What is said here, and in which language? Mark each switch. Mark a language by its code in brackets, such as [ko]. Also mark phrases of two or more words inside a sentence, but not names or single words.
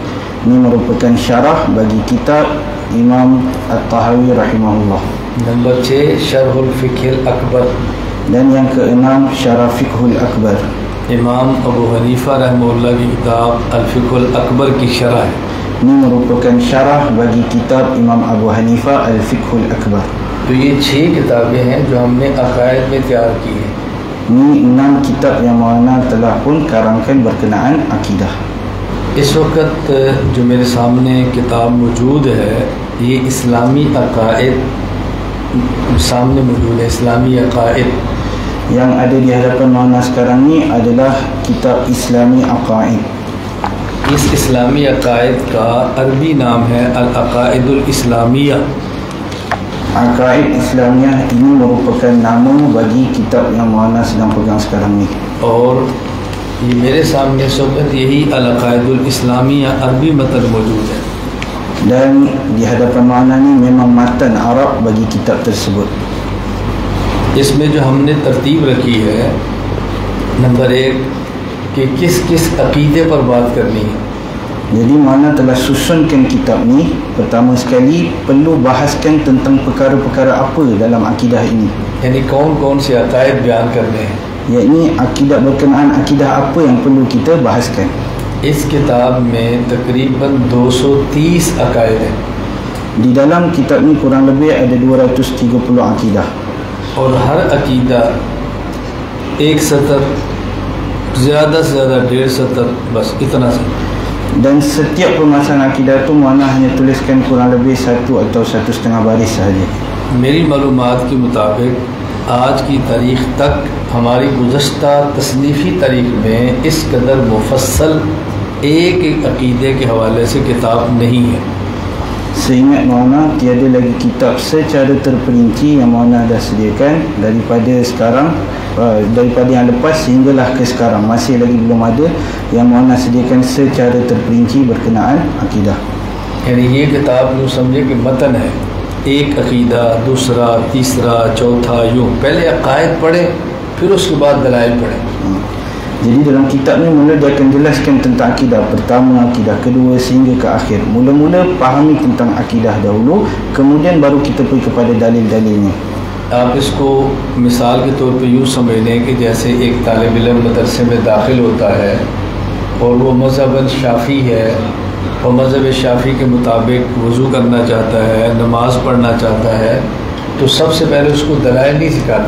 [ms] Ini merupakan syarah bagi kitab Imam At-Tahawi rahimahullah. [ur] نمبر 6 شرح الفقہ الاکبر. [ms] Dan yang keenam, syarah Fiqhul Akbar. [ur] امام ابو حنیفہ رحمۃ اللہ کی کتاب الفقہ الاکبر کی شرح ہے. [ms] Ini merupakan syarah bagi kitab Imam Abu Hanifah Al-Fiqhul Akbar. [ur] تو یہ 6 کتابیں ہیں جو ہم نے عقائد میں تیار کی ہیں. [ms] Ini 6 kitab yang Maulana telah pun karangkan berkenaan akidah. [ur] اس وقت جو میرے سامنے کتاب موجود ہے یہ اسلامی عقائد سامنے موجود ہے. اسلامی عقائد [ms] Yang ada di hadapan Maulana sekarang ni adalah kitab Islami Aqaid. [ur] اس اسلامی عقائد کا عربی نام ہے العقائد الاسلامیہ. [ms] Aqaid Islamiyah ini merupakan nama bagi kitab yang Maulana sedang pegang sekarang ni. [ur] اور یہ میرے سامنے اس وقت یہی العقائد الاسلامیہ عربی متن موجود ہے. [ms] Dan di hadapan Maulana ni memang matan Arab bagi kitab tersebut. [ur] اس میں جو ہم نے ترتیب رکھی ہے، نمبر 1 کہ کس کس عقیدے پر بات کرنی ہے. [ms] Jadi Maulana telah susunkan kitab ni. Pertama sekali perlu bahaskan tentang perkara-perkara apa dalam akidah ini, [ur] یعنی کون کون سے عقائد بیان کرنے ہیں. [ms] yakni akidah berkenaan akidah apa yang perlu kita bahaskan. [ur] اس کتاب میں تقریباً 230 عقائد ہیں [ms] Di dalam kitab ni kurang lebih ada 230 akidah. [ur] اور ہر عقیدہ ایک سطر، زیادہ سے زیادہ 1.5 سطر، بس اتنا سا. [ms] Dan setiap permasalahan akidah tu Maulana hanya tuliskan kurang lebih 1 atau 1,5 baris sahaja. [ur] میری معلومات کے مطابق آج کی تاریخ تک ہماری گزشتہ تصنیفی تاریخ میں اس قدر مفصل ایک ایک عقیدے کے حوالے سے کتاب نہیں ہے. [ms] Seingat Maulana tiada lagi kitab secara terperinci yang Maulana dah sediakan daripada sekarang, daripada yang lepas sehinggalah ke sekarang. Masih lagi belum ada yang Maulana sediakan secara terperinci berkenaan akidah. [ur] یعنی یہ کتاب یوں سمجھے کہ متن ہے، ایک عقیدہ، دوسرا، تیسرا، چوتھا، یوں پہلے عقائد پڑھے پھر اس کے بعد دلائل پڑھے. [ms] Jadi dalam kitab ni mula dia akan jelaskan tentang akidah pertama, akidah kedua sehingga ke akhir. Mula-mula fahami tentang akidah dahulu, kemudian baru kita pergi kepada dalil-dalilnya. [ur] آپ اس کو مثال کے طور پہ یوں سمجھ لیں کہ جیسے ایک طالب علم مدرسے میں داخل ہوتا ہے اور وہ مذہباً شافعی ہے اور مذہب شافعی کے مطابق وضو کرنا چاہتا ہے، نماز پڑھنا چاہتا ہے، تو سب سے پہلے اس کو دلائل نہیں سکھاتے.